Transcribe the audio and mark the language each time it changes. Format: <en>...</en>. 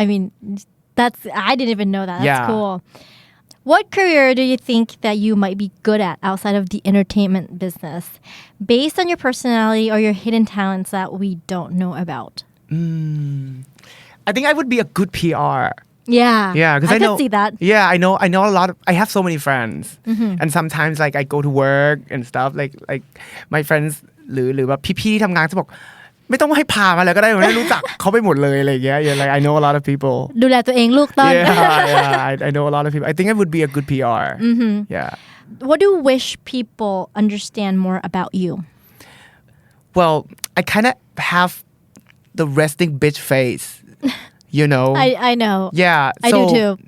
<en>I mean, I didn't even know that. That's cool. What career do you think that you might be good at outside of the entertainment business, based on your personality or your hidden talents that we don't know about? I think I would be a good PR. Yeah. Yeah, because I know. could see that. Yeah, I know a lot of. I have so many friends, and sometimes like I go to work and stuff. Like my friends</en> <th>หรือแบบพี่ๆที่ทำงานจะบอกไม่ต้องให้พามาเลยก็ได้ผมได้รู้จักเขาไปหมดเลยอะไรอย่างเงี้ย</th> <en>Yeah, like I know a lot of people.</en> <th>ดูแลตัวเองลูกต้น</th> <en>I know a lot of people. I think I would be a good PR. Yeah. What do you wish people understand more about you? Well, I kind of have the resting bitch face. You know. I know. Yeah. I do too.</en>